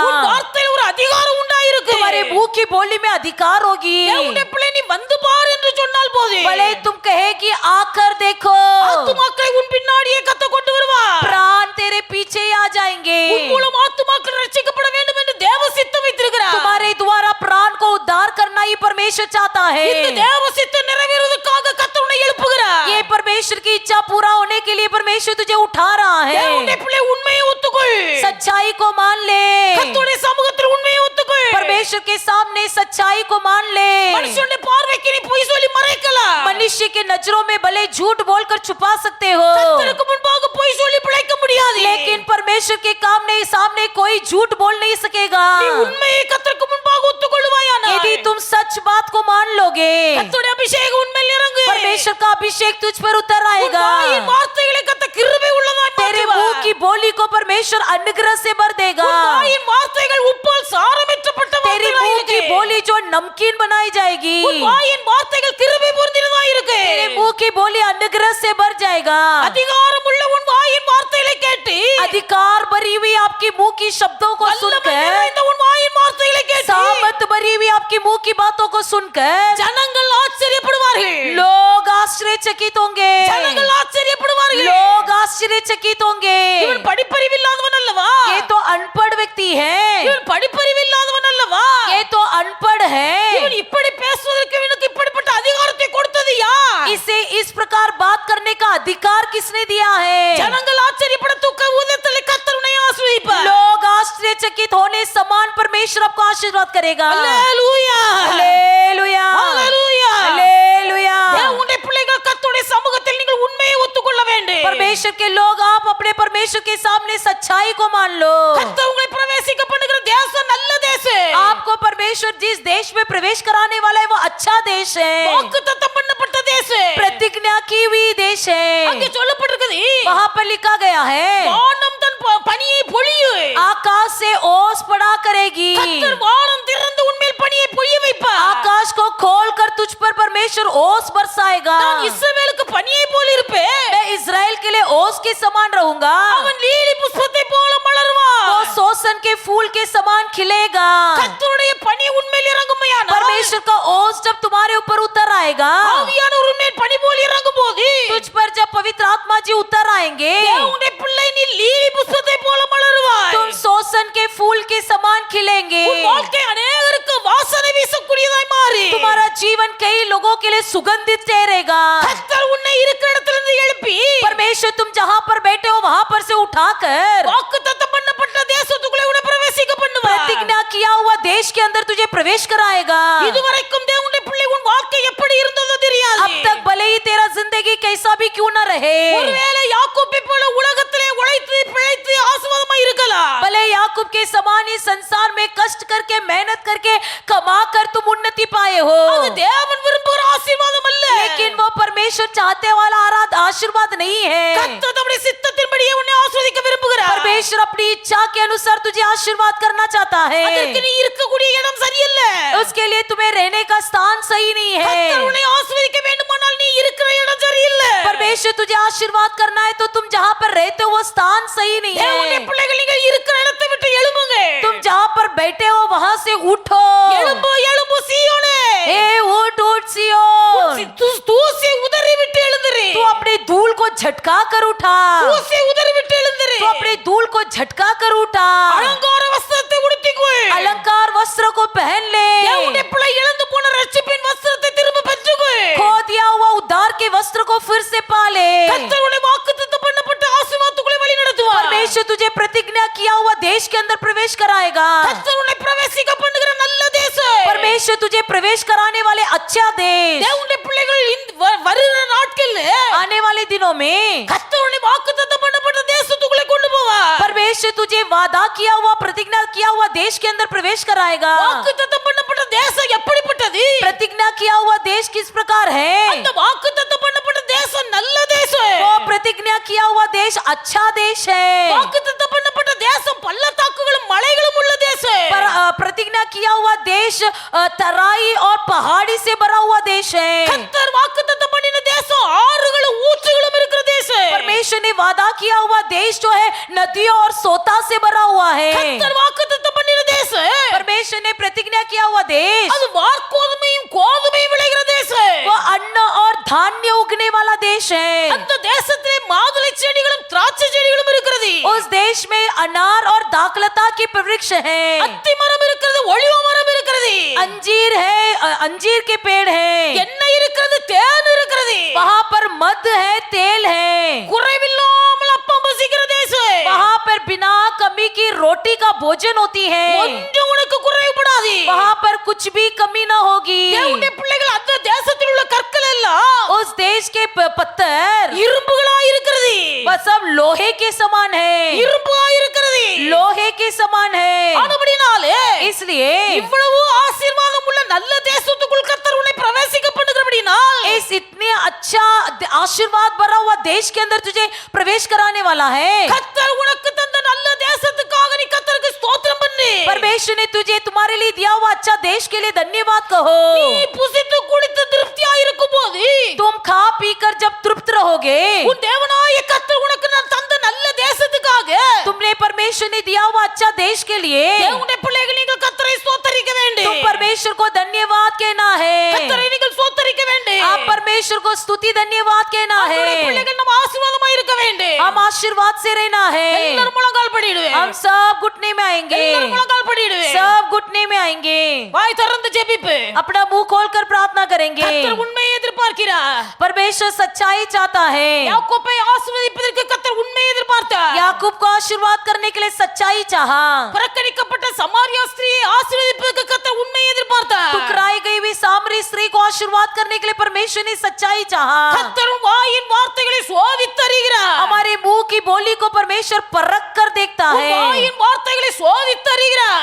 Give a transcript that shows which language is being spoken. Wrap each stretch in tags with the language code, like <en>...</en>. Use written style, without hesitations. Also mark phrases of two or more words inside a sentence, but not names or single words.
<ta>உன் வார்த்தையில் ஒரு அதிகாரம் உண்டாயிருக்கு</ta> <hi>तुम्हारे मुंह की बोली में अधिकार होगी।</hi> <ta>தேவனுடைய பிள்ளை நீ வந்து பார் என்று சொன்னால் போதும்</ta> <hi>भले तुम कहे कि आकर देखो,</hi> <ta>ஆத்துமாக்களை உன் பின்னாடியே கர்த்தர் கொண்டு வருவார்</ta> <hi>प्राण तेरे पीछे ही आ जाएंगे।</hi> <ta>உன் மூலம் ஆத்துமாக்கள் ரட்சிக்கப்பட வேண்டும் என்று தேவ சித்தம் வைத்திருக்கிறார்</ta> <hi>तुम्हारे द्वारा प्राण को उद्धार करना ही परमेश्वर चाहता</hi> <ta>இந்த</ta> <hi>है।</hi> <ta>தேவ சித்தம் நிறைவேறுவதற்காக கர்த்தர் உன்னை எழுப்புகிறார்</ta> <hi>ये परमेश्वर की इच्छा पूरा होने के लिए परमेश्वर तुझे उठा रहा</hi> <ta>தேவனுடைய</ta> <hi>है।</hi> <ta>பிள்ளை உண்மையை ஒத்துக்கொள்</ta> <hi>सच्चाई को मान ले,</hi> <ta>கர்த்தருடைய சமூகத்தில் உண்மையை ஒத்துக்கொள்</ta> <hi>परमेश्वर के सामने सच्चाई को मान ले।</hi> <ta>மனுஷனுடைய பார்வைக்கு நீ பொய் சொல்லி மறைக்கலாம்</ta> <hi>मनुष्य के नजरों में भले झूठ बोलकर छुपा सकते हो,</hi> <ta>கர்த்தருக்கு முன்பாக பொய் சொல்லி பிழைக்க முடியாது</ta> <hi>लेकिन परमेश्वर के सामने कोई झूठ बोल नहीं सकेगा।</hi> <ta>நீ உண்மையை கர்த்தருக்கு முன்பாக ஒத்துக்கொள்வாயானால்</ta> <hi>यदि तुम सच बात को मान लोगे,</hi> <ta>கர்த்தருடைய அபிஷேகம் உண்மையில் இறங்கு</ta> <hi>परमेश्वर का अभिषेक तुझ पर उतर</hi> <ta>உன்</ta> <hi>आएगा।</hi> <ta>வாயின் வார்த்தைகளை கர்த்தர் கிருபை உள்ளதாய்</ta> <hi>तेरे</hi> <ta>மாற்றுவார்</ta> <hi>मुंह की बोली को परमेश्वर अनुग्रह से भर देगा।</hi> <ta>உன் வாயின் வார்த்தைகள் உப்பால் சாரமேற்றப்பட்ட</ta> <hi>तेरी मुंह की बोली जो नमकीन बनाई जाएगी,</hi> <ta>உன் வாயின் வார்த்தைகள் கிருபை பொருந்தினதாய் இருக்கு</ta> <hi>तेरे मुंह की बोली अनुग्रह से भर जाएगा।</hi> <ta>அதிகாரம் உள்ள உன் வாயின் வார்த்தைகளை கேட்டு</ta> <hi>अधिकार भरी हुई आपकी मुंह की शब्दों को</hi> <ta>வல்லமை</ta> <hi>सुनकर,</hi> <ta>நிறைந்த உன் வாயின் வார்த்தைகளை கேட்டு</ta> <hi>सामर्थ भरी हुई आपकी मुंह की बातों को सुनकर</hi> <ta>ஜனங்கள் ஆச்சரியப்படுவார்கள்</ta> <hi>लोग आश्चर्यचकित होंगे,</hi> <ta>ஜனங்கள் ஆச்சரியப்படுவார்கள்</ta> <hi>लोग आश्चर्यचकित होंगे।</hi> <ta>இவன் படிப்பறிவில்லாதவன் அல்லவா</ta> <hi>ये तो अनपढ़ व्यक्ति है,</hi> <ta>இவன் படிப்பறிவில்லாதவன் அல்லவா</ta> <hi>ये तो अनपढ़ है,</hi> <ta>இவன் இப்படி பேசுவதற்கு இவனுக்கு இப்படிப்பட்ட அதிகாரத்தை கொடுத்தது யார்</ta> <hi>इसे इस प्रकार बात करने का अधिकार किसने दिया है?</hi> <ta>ஜனங்கள் ஆச்சரியப்பட தூக்க ஊதத்தில் கர்த்தர் உன்னை ஆசீர்வதிப்பார்</ta> <hi>लोग आश्चर्यचकित होने समान परमेश्वर आपको आशीर्वाद करेगा।</hi> <ta>அல்லேலூயா</ta> <hi>हालेलुया,</hi> <ta>அல்லேலூயா</ta> <hi>हालेलुया।</hi> <ta>தேவனுடைய பிள்ளைகள் கர்த்தருடைய சமூகத்தில் நீங்கள் உண்மையை ஒத்துக்கொள்ள</ta> <hi>परमेश्वर के लोग, आप अपने परमेश्वर के सामने सच्चाई को मान लो।</hi> <ta>கர்த்தர் உங்களை பிரவேசிக்க பண்ணுகிற தேசம் நல்ல தேசம்.</ta> <hi>आपको परमेश्वर जिस देश में प्रवेश कराने वाला है वो अच्छा देश है,</hi> <ta>வாக்குத்தத்தம் பண்ணப்பட்ட தேசம்.</ta> <hi>प्रतिज्ञा की हुई देश</hi> <ta>அங்கே</ta> <hi>है।</hi> <ta>சொல்லப்பட்டிருக்குது,</ta> <hi>वहाँ पर लिखा गया है</hi> <ta>வானம் தன் பனியை பொழியும்.</ta> <hi>आकाश से ओस पड़ा करेगी।</hi> <ta>கர்த்தர் வானம் திறந்து உன்மேல் பனியை பொழிய வைப்பார்.</ta> <hi>आकाश को खोल कर तुझ पर परमेश्वर ओस बरसाएगा।</hi> <ta>நான் இஸ்ரவேலுக்கு பனியை போல இருப்பேன்.</ta> <hi>मैं इज़राइल के लिए ओस के समान रहूंगा।</hi> <ta>அவன் லீலி புஷ்பத்தை போல மலருவான்.</ta> <hi>वो सोसन के फूल के समान खिलेगा।</hi> <ta>கர்த்தருடைய பனி உன்மேல் இறங்குமையானால்,</ta> <hi>परमेश्वर का ओस जब तुम्हारे ऊपर उतर आएगा,</hi> <ta>ஆவியானவர் உன்மேல் பனி போல இறங்கும்போது,</ta> <hi>तुझ पर जब पवित्र आत्मा जी उतर आएंगे,</hi> <ta>தேவனுடைய பிள்ளை நீ லீலி புஷ்பத்தை போல மலருவாய்.</ta> <hi>तुम सोसन के फूल के समान खिलेंगे।</hi> <ta>உன் வாழ்க்கை அநேகருக்கு வாசனை வீசக்கூடியதாய் மாறி,</ta> <hi>तुम्हारा जीवन कई लोगों के लिए सुगंधित ठहरेगा।</hi> <ta>கர்த்தர் உன்னை இருக்கிற இடத்திலிருந்து எழுப்பி,</ta> <hi>परमेश्वर तुम जहाँ पर बैठे हो वहाँ पर से उठाकर</hi> <ta>வாக்குத்தத்தம் பண்ணப்பட்ட தேசத்துக்குள்ளே உன்னை பிரவேசிக்க பண்ணுவார்.</ta> <hi>प्रतिज्ञा किया हुआ देश के अंदर तुझे प्रवेश कराएगा।</hi> <ta>இதுவரைக்கும் தேவனுடைய பிள்ளை உன் வாழ்க்கை எப்படி இருந்ததோ தெரியாது.</ta> <hi>अब तक भले ही तेरा जिंदगी कैसा भी क्यों न रहे,</hi> <ta>ஒருவேளை யாக்கோபை போல உலகத்திலே உழைத்து பிழைத்து ஆசீர்வாதமாய் இருக்கலாம்.</ta> <hi>भले याकूब के समान ही संसार में कष्ट करके मेहनत करके कमा कर तुम उन्नति पाए हो,</hi> <ta>அது தேவன் விரும்புகிற ஆசீர்வாதம் அல்ல.</ta> <hi>लेकिन वो परमेश्वर चाहते वाला आशीर्वाद नहीं है।</hi> <ta>கர்த்தர் தம்முடைய சித்தத்தின்படியே உன்னை ஆசீர்வதிக்க விரும்புகிறார்.</ta> <hi>परमेश्वर अपनी इच्छा के अनुसार तुझे आशीर्वाद करना चाहता</hi> <ta>அதற்கு</ta> <hi>है।</hi> <ta>நீ இருக்கக்கூடிய இடம் சரியல்ல.</ta> <hi>उसके लिए तुम्हें रहने का स्थान सही नहीं</hi> <ta>கர்த்தர்</ta> <hi>है।</hi> <ta>உன்னை ஆசீர்வதிக்க வேண்டுமானால் நீ இருக்கிற இடம் சரியில்ல.</ta> <hi>परमेश्वर तुझे आशीर्वाद करना है तो तुम जहाँ पर रहते हो वो स्थान सही नहीं</hi> <ta>தேவனுடைய</ta> <hi>है।</hi> <ta>பிள்ளைகள் நீங்கள் இருக்கிற இடத்தை விட்டு எழும்புங்க.</ta> <hi>तुम जहाँ पर बैठे हो वहाँ से उठो।</hi> <ta>எழும்பு எழும்பு சீயோனே.</ta> <hi>हे उठ उठ सियोन,</hi> <ta>தூசி உதறி விட்டு எழுந்திரு.</ta> <hi>तू अपने धूल को झटका कर उठा।</hi> <ta>தூசி உதறி விட்டு எழுந்திரு.</ta> <hi>तू अपने धूल को झटका कर उठा।</hi> <ta>அலங்கார வஸ்திரத்தை உடுத்திக்கொள்.</ta> <hi>अलंकार वस्त्र को पहन ले।</hi> <ta>தேவனுடைய பிள்ளை இழந்து போன ரட்சிப்பின் வஸ்திரத்தை திரும்ப பெற்றுக்கொள்.</ta> <hi>खो दिया हुआ उद्धार के वस्त्र को फिर से पा ले।</hi> <ta>கர்த்தர் உன்னை வாக்குத்தத்தம் பண்ணப்பட்ட ஆசீர்வாதத்துக்குள்ளே வழி நடத்துவார்.</ta> <hi>परमेश्वर तुझे प्रतिज्ञा किया हुआ देश के अंदर प्रवेश कराएगा।</hi> <ta>கர்த்தர் உன்னை பிரவேசிக்க பண்ணுகிற நல்ல தேசம்.</ta> <hi>परमेश्वर तुझे प्रवेश कराने वाले अच्छा देश</hi> <ta>தேவனுடைய பிள்ளைகள் வருகிற நாட்கள்ல</ta> <hi>आने वाले दिनों में</hi> <ta>கர்த்தர் உன்னை வாக்குத்தத்தம் பண்ணப்பட்ட தேசத்துக்குள்ளே கொண்டு போவார்.</ta> <hi>परमेश्वर तुझे वादा किया हुआ प्रतिज्ञा किया हुआ देश के अंदर प्रवेश कराएगा।</hi> <ta>வாக்குத்தத்தம் பண்ணப்பட்ட தேசம் எப்படிப்பட்டது?</ta> <hi>प्रतिज्ञा किया हुआ देश किस प्रकार है?</hi> <ta>அந்த வாக்குத்தத்தம் பண்ணப்பட்ட தேசம் நல்ல தேசம்.</ta> <hi>वो प्रतिज्ञा किया हुआ देश अच्छा देश है।</hi> <ta>வாக்குத்தத்தம் பண்ணப்பட்ட தேசம் பள்ளத்தாக்குகளும் மலைகளும் உள்ள தேசம்.</ta> <hi>पर प्रतिज्ञा किया हुआ देश तराई और पहाड़ी से भरा हुआ देश है।</hi> <ta>கர்த்தர் வாக்குத்தத்தம் பண்ணின தேசம் ஆறுகளும் ஊற்றுகளும் இருக்கிற தேசம்.</ta> <hi>परमेश्वर ने वादा किया हुआ देश जो है नदियों और सोता से भरा हुआ है।</hi> <ta>கர்த்தர் வாக்குத்தத்தம் பண்ணின தேசம்</ta> <hi>परमेश्वर ने प्रतिज्ञा किया हुआ देश</hi> <ta>அது வார்கோதுமையும் கோதுமையும் விளைகிற தேசம்.</ta> <hi>वो अन्न और धान्य उगने वाला देश है।</hi> <ta>அந்த தேசத்திலே மாதுளை செடிகளும் திராட்சை செடிகளும் இருக்கிறது.</ta> <hi>उस देश में अनार और दाखलता की वृक्ष है,</hi> <ta>அத்தி மரம் இருக்கிறது, ஒலிவ மரம் இருக்கிறது,</ta> <hi>अंजीर है, अंजीर के पेड़ है,</hi> <ta>எண்ணெய் இருக்கிறது, தேன் இருக்கிறது.</ta> <hi>वहाँ पर मध है, तेल है,</hi> <ta>குறைவில்லாமல் அப்பம் பசிக்கிற தேசம்.</ta> <hi>वहाँ पर बिना कमी की रोटी का भोजन होती है,</hi> <ta>கொஞ்சம் உனக்கு குறைவுபடாது.</ta> <hi>वहाँ पर कुछ भी कमी न होगी।</hi> <ta>தேவனுடைய பிள்ளைகள் அந்த தேசத்தில் உள்ள கற்கள் எல்லாம்</ta> <hi>उस देश के पत्थर</hi> <ta>இரும்புகளா இருக்கிறது.</ta> <hi>वह सब लोहे के समान है,</hi> <ta>இரும்புகளா இருக்கிறது.</ta> <hi>लोहे के समान है।</hi> <ta>ஆனபடினாலே</ta> <hi>इसलिए</hi> <ta>இவ்வளவு ஆசீர்வாதம் உள்ள நல்ல தேசத்துக்குள் கர்த்தர் உன்னை பிரவேசிக்க பண்ணுகிறபடினால்</ta> <hi>इस इतने अच्छा आशीर्वाद भरा हुआ देश के अंदर तुझे प्रवेश कराने वाला है।</hi> <ta>கர்த்தர் உனக்கு தந்த நல்ல தேசத்துக்காக நீ கர்த்தருக்கு ஸ்தோத்திரம் பண்ணு.</ta> <hi>परमेश्वर ने तुझे तुम्हारे लिए दिया हुआ अच्छा देश के लिए धन्यवाद कहो।</hi> <ta>நீ புசித்து குடித்து திருப்தியா இருக்கும்போது</ta> <hi>तुम खा पी कर जब तृप्त रहोगे,</hi> <ta>உன் தேவனாய கர்த்தர் உனக்கு நான் தந்த நல்ல தேசத்துக்காக</ta> <hi>तुमने परमेश्वर ने दिया हुआ अच्छा देश के लिए</hi> <ta>தேவனுடைய பிள்ளைகள் நீங்கள் கர்த்தரை ஸ்தோத்தரிக்க வேண்டும்.</ta> <hi>तुम परमेश्वर को धन्यवाद कहना है।</hi> <ta>கர்த்தரை நீங்கள் ஸ்தோத்தரிக்க வேண்டும்.</ta> <hi>आप परमेश्वर को स्तुति धन्यवाद कहना</hi> <ta>அவருடைய</ta> <hi>है।</hi> <ta>பிள்ளைகள் நம்ம ஆசீர்வாதமா இருக்க வேண்டும்.</ta> <hi>हम आशीर्वाद से रहना है।</hi> <ta>எல்லாரும் முழங்கால் படிடுவேன்.</ta> <hi>हम सब घुटने में आएंगे,</hi> <ta>எல்லாரும் முழங்கால் படிடுவேன்.</ta> <hi>सब घुटने में आएंगे,</hi> <ta>வாய் திறந்து ஜெபிப்பு.</ta> <hi>अपना मुंह खोलकर प्रार्थना करेंगे।</hi> <ta>கர்த்தர் உண்மையை எதிர்பார்க்கிறார்.</ta> <hi>परमेश्वर सच्चाई चाहता है।</hi> <ta>யாக்கோபை ஆசீர்வதிப்பதற்கு கர்த்தர் உண்மையை எதிர்பார்த்தார்.</ta> <hi>याकूब को आशीर्वाद करने के लिए सच्चाई चाहा।</hi> <ta>புறக்கணிக்கப்பட்ட சமாரியா ஸ்திரியை ஆசீர்வதிப்பதற்கு கர்த்தர் உண்மையை எதிர்பார்த்தார்.</ta> <hi>ठुकराई गई हुई सामरी स्त्री दूसरे को आशीर्वाद करने के लिए परमेश्वर ने सच्चाई चाहा।</hi> <ta>கர்த்தர் வாயின் வார்த்தைகளை சோதித்தறிகிறார்.</ta> <hi>हमारे मुंह की बोली को परमेश्वर परख कर देखता है।</hi> <ta>வாயின் வார்த்தைகளை சோதித்தறிகிறார்.</ta>